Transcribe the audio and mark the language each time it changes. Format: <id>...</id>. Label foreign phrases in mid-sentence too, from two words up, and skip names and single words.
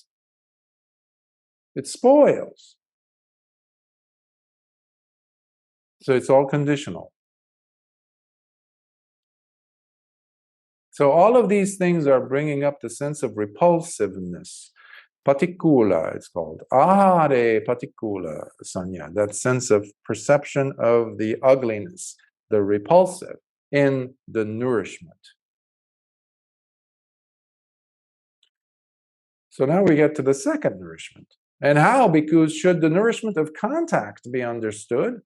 <en>It spoils. So it's all conditional. So all of these things are bringing up the sense of repulsiveness. Patikula, it's called.</en> <pi>Āhāra patikula sanya,</pi> <en>that sense of perception of the ugliness, the repulsive in the nourishment. So now we get to the second nourishment. And how? Because should the nourishment of contact be understood?</en>